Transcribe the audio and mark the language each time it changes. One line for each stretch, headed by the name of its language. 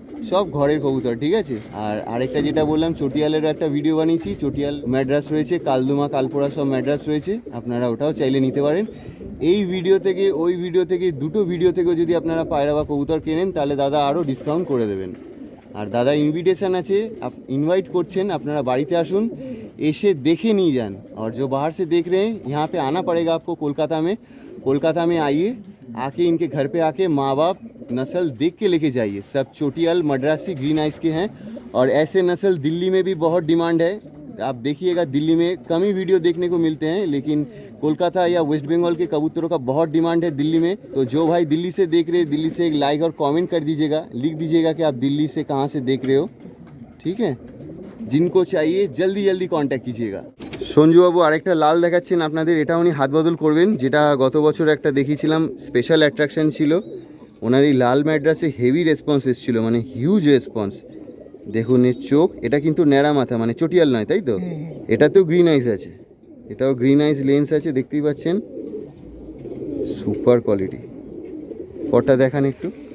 Bangla: সব ঘরের কবুতর, ঠিক আছে। আর আরেকটা যেটা বললাম, চটিয়ালেরও একটা ভিডিও বানিয়েছি, চটিয়াল ম্যাড্রাস রয়েছে, কালদুমা কালপোড়া সব ম্যাড্রাস রয়েছে, আপনারা ওটাও চাইলে নিতে পারেন। এই ভিডিও থেকে ওই ভিডিও থেকে দুটো ভিডিও থেকেও যদি আপনারা পায়রা বা কবুতর কেনেন তাহলে দাদা আরও ডিসকাউন্ট করে দেবেন। আর দাদা ইনভিটেশন আছে, इनवाइट করছেন, আপনারা বাড়িতে আসুন, এসে দেখে নিয়ে যান।
Hindi: और जो बाहर से देख रहे हैं यहाँ पे आना पड़ेगा आपको कोलकाता में आइए, आके इनके घर पे आके माँ बाप नस्ल देख के लेके जाइए। सब चोटियाल मद्रासी ग्रीन आइस के हैं और ऐसे नस्ल दिल्ली में भी बहुत डिमांड है। आप देखिएगा दिल्ली में कम ही वीडियो देखने को मिलते हैं, लेकिन कोलकाता या वेस्ट बंगाल के कबूतरों का बहुत डिमांड है दिल्ली में। तो जो भाई दिल्ली से देख रहे हैं, दिल्ली से एक लाइक और कमेंट कर दीजिएगा, लिख दीजिएगा कि आप दिल्ली से कहाँ से देख रहे हो, ठीक है। जिनको चाहिए जल्दी जल्दी कॉन्टैक्ट कीजिएगा।
Bangla: সঞ্জুবাবু আরেকটা লাল দেখাচ্ছেন আপনাদের, এটা উনি হাত বদল করবেন, যেটা গত বছর একটা দেখিয়েছিলাম, স্পেশাল অ্যাট্রাকশন ছিল। ওনার এই লাল ম্যাড্রাসে হেভি রেসপন্স এসেছিলো, মানে হিউজ রেসপন্স। দেখুন এর চোখ, এটা কিন্তু ন্যাড়া মাথা, মানে চটিয়াল নয়, তাই তো? এটাতেও গ্রিন আইস আছে, এটাও গ্রিন আইস লেন্স আছে, দেখতেই পাচ্ছেন, সুপার কোয়ালিটি। পরটা দেখান একটু।